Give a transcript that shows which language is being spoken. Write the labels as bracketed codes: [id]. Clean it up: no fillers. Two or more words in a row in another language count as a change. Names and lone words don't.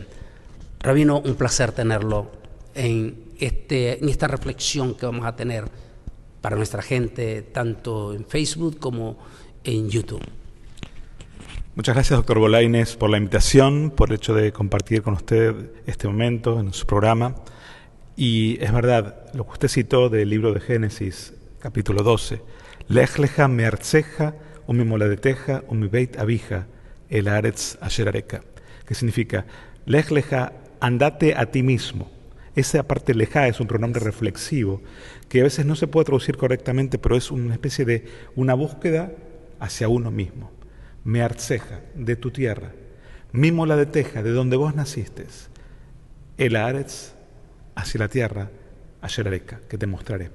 [es] Rabino, un placer tenerlo en esta reflexión que vamos a tener para nuestra gente, tanto en Facebook como en YouTube. Muchas gracias, doctor Bolaines, por la invitación, por el hecho de compartir con usted este momento en su programa. Y es verdad, lo que usted citó del libro de Génesis, capítulo 12, [he] לך לך מארצך וממולדתך ומבית אביך אל הארץ אשר אראך, [es] que significa: [he] לך לך, [es] andate a ti mismo. Esa parte leja es un pronombre reflexivo que a veces no se puede traducir correctamente, pero es una especie de una búsqueda hacia uno mismo. Me'artzeja, de tu tierra. Mimoladeteja, de donde vos naciste. [he] אל הארץ, [es] hacia la tierra, [he] אשר אראך, [es] que te mostraré.